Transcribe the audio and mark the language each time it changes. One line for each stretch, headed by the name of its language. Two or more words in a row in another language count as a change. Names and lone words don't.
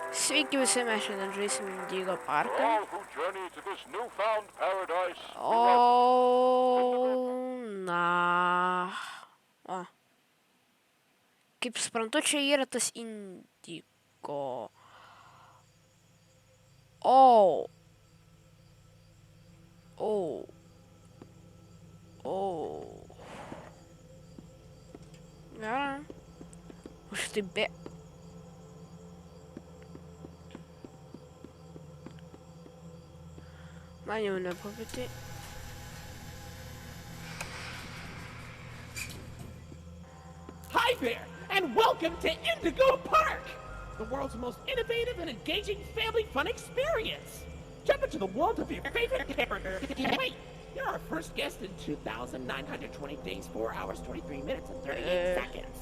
Lithuanian: Sveiki visi, mes šiandien žaisim Indigo parką.
English: All who journey to this newfound paradise, Na. O.
Lithuanian: Kaip suprantu, čia yra tas Indigo. O. Gerai. Už tai be... Man jau nepapėtė.
English: Hi there, and welcome to Indigo Park, the world's most innovative and engaging family fun experience. Jump into the world of your favorite character. Wait, you're our first guest in 2,920 days, 4 hours, 23 minutes, and 38 seconds.